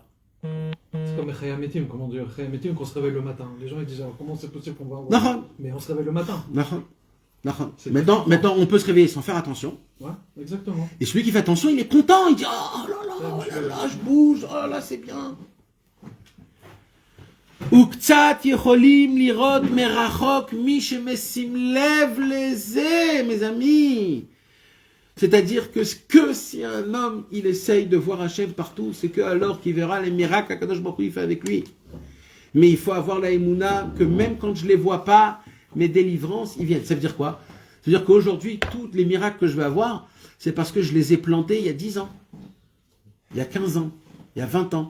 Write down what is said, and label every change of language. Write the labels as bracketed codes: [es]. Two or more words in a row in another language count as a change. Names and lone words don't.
[fr] C'est comme Chayametim, comment dire, Chayametim, qu'on se réveille le matin. Les gens ils disent alors, comment c'est possible qu'on va Nahon. avoir. Mais on se réveille le matin. Nahon. Nahon. C'est Maintenant, on peut se réveiller sans faire attention. Ouais, exactement. Et celui qui fait attention, il est content. Il dit oh là là, je bouge. Oh là, c'est bien. [he] וקצת יכולים לראות מרחוק מי שמשים לב לזה, [fr] mes amis. C'est-à-dire que si un homme, il essaye de voir Hachem partout, c'est que alors qu'il verra les miracles qu' [he] הקדוש ברוך הוא [fr] il fait avec lui. Mais il faut avoir la émouna que même quand je les vois pas, mes délivrances, ils viennent. Ça veut dire quoi? Ça veut dire qu'aujourd'hui, tous les miracles que je vais avoir, c'est parce que je les ai plantés il y a 10 ans, il y a 15 ans, il y a 20 ans.